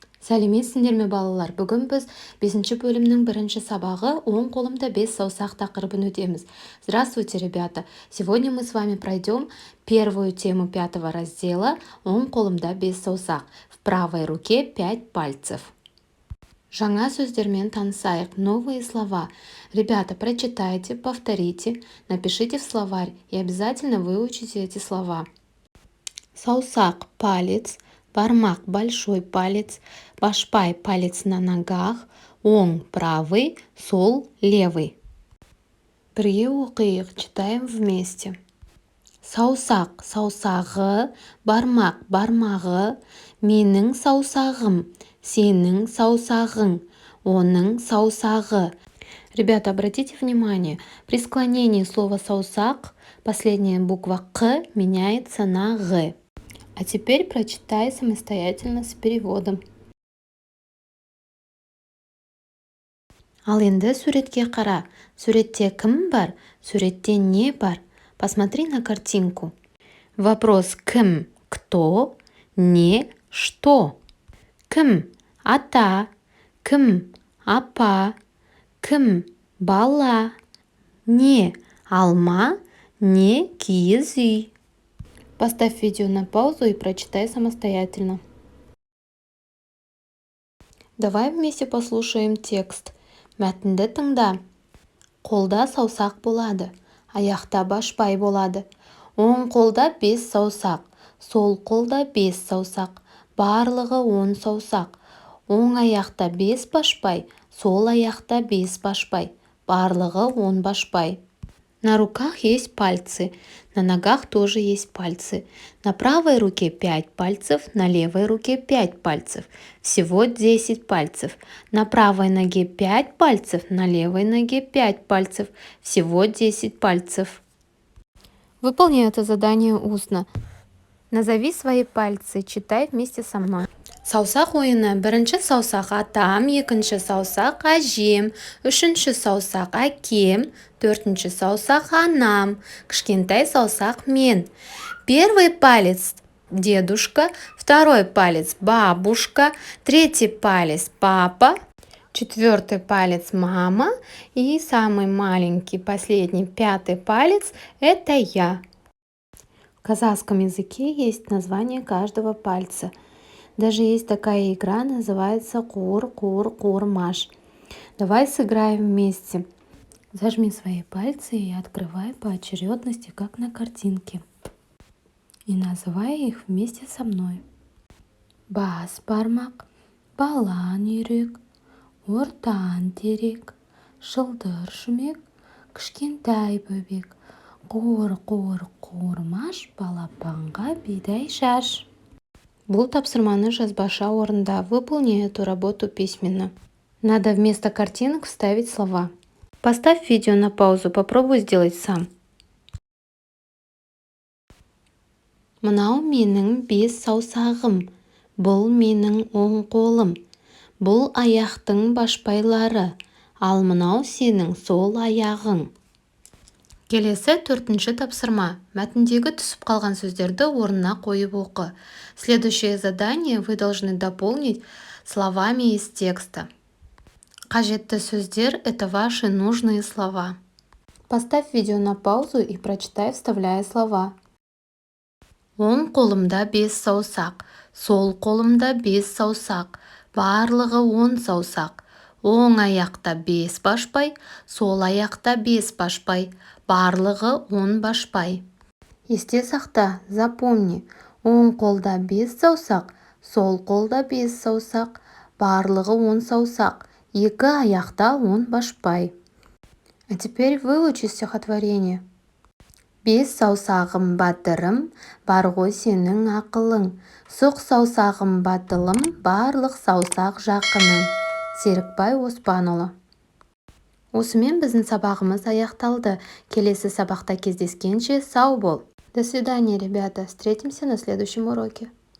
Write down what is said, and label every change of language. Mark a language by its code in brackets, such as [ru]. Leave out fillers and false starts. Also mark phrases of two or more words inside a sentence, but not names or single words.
[kk] Сәлеметсіңдер ме балалар? Бүгін біз 5 бөлімнің бірінші сабағы «Оң қолымда 5 саусақ» тақырыбын өтеміз. [ru] Здравствуйте, ребята! Сегодня мы с вами пройдем первую тему 5 раздела [kk] «Оң қолымда 5 саусақ». [ru] В правой руке 5 пальцев. [kk] Жаңа сөздермен танысайық. [ru] Новые слова. Ребята, прочитайте, повторите, напишите в словарь и обязательно выучите эти слова. Саусақ – палец, бармақ – большой палец, башпай – палец на ногах, оң – правый, сол – левый. [kk] Бірге оқиық, [ru] читаем вместе. [kk] Саусақ – саусағы, бармақ – бармағы, менің саусағым, сенің саусағың, оның саусағы. [ru] Ребята, обратите внимание, при склонении слова «саусақ» последняя буква «к» меняется на «г». А теперь прочитай самостоятельно с переводом. [kk] Ал енді суретке қара. Суретте кім бар? Суретте не бар? [ru] Посмотри на картинку. Вопрос кім? Кто? Не? Что? [kk] Кім? Ата. Кім? Апа. Кім? Бала. Не? Алма. Не? Киіз үй. [ru] Поставь видео на паузу и прочитай самостоятельно. Давай вместе послушаем текст. [kk] Мәтінді тыңда. Қолда саусақ болады, аяқта башпай болады. Оң қолда 5 саусақ, сол қолда 5 саусақ, барлығы 10 саусақ. Оң аяқта 5 башпай, сол аяқта 5 башпай, барлығы 10 башпай. [ru] На руках есть пальцы, на ногах тоже есть пальцы. На правой руке 5 пальцев, на левой руке 5 пальцев. Всего 10 пальцев. На правой ноге 5 пальцев, на левой ноге 5 пальцев. Всего 10 пальцев. Выполни это задание устно. Назови свои пальцы, читай вместе со мной. [kk] Саусақ ойыны. Бірінші саусақ атам, екінші саусақ әжем, үшінші саусақ әкем, төртінші саусақ анам, кішкентай саусақ мен. [ru] Первый палец дедушка, второй палец бабушка, третий палец папа, четвертый палец мама и самый маленький, последний, 5-й палец – это я. В казахском языке есть название каждого пальца. Даже есть такая игра, называется кур-кур-кур-маш. Давай сыграем вместе. Зажми свои пальцы и открывай по очередности, как на картинке. И называй их вместе со мной. [kk] Бас бармақ, балан үйрек, ортан терек, шылдыр шүмек, кішкентай бөбек, қур-қур-қур-маш, балапанға бидай шаш. Бұл тапсырманы жазбаша орында. [ru] Выполни эту работу письменно. Надо вместо картинок вставить слова. Поставь видео на паузу, попробуй сделать сам. [kk] Мынау менің 5 саусағым. Бұл менің оң қолым. Бұл аяқтың башпайлары. Ал мынау сенің сол аяғың. Келесі 4-ші тапсырма. Мәтіндегі түсіп қалған сөздерді орнына қойып оқы. [ru] Следующее задание вы должны дополнить словами из текста. [kk] Қажетті сөздер – [ru] это ваши нужные слова. Поставь видео на паузу и прочитай, вставляя слова. [kk] Оң қолымда 5 саусақ, сол қолымда 5 саусақ, барлығы 10 саусақ. Оң аяқта 5 башпай, сол аяқта 5 башпай, барлығы 10 башпай. Есте сақта, запомни, оң қолда 5 саусақ, сол қолда 5 саусақ, барлығы 10 саусақ, екі аяқта 10 башпай. [ru] А теперь выучи стихотворение. [kk] 5 саусағым батырым, бар ғой сенің ақылың. Сұқ саусағым батылым, барлық саусақ жақының. Серікбай Оспанұлы. Осымен біздің сабағымыз аяқталды. Келесі сабақта кездескенше сау бол. [ru] До свидания, ребята. Встретимся на следующем уроке.